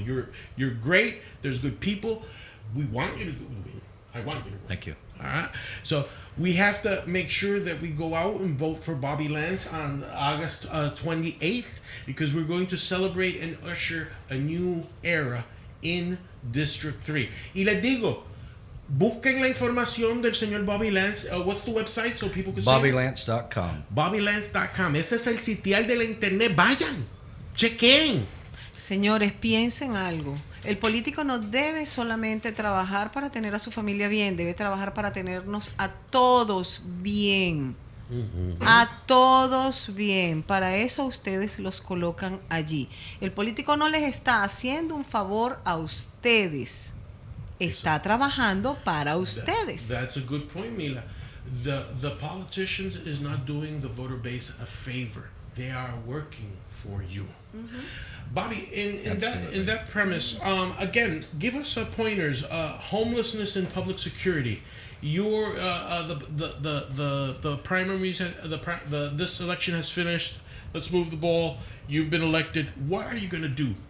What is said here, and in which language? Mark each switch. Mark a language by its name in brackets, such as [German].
[English] You're great. There's good people. We want you to win. I want you to win. Thank you. All right. So we have to make sure that we go out and vote for Bobby Lance on August 28th, because we're going to celebrate and usher a new era in District 3. [Spanish] Y les digo, busquen la información del señor Bobby Lance. [English] What's the website so people can see? BobbyLance.com. BobbyLance.com. [Spanish] Ese es el sitial de la internet. Vayan, chequen. Señores, piensen algo. El político no debe solamente trabajar para tener a su familia bien, debe trabajar para tenernos a todos bien. A todos bien. Para eso ustedes los colocan allí. El político no les está haciendo un favor a ustedes. Está trabajando para ustedes. [English] That's a good point, Mila. The politicians is not doing the voter base a favor. They are working for you. Bobby, in that premise, again, give us pointers. Homelessness and public security. Your the primaries, this election has finished. Let's move the ball. You've been elected. What are you going to do?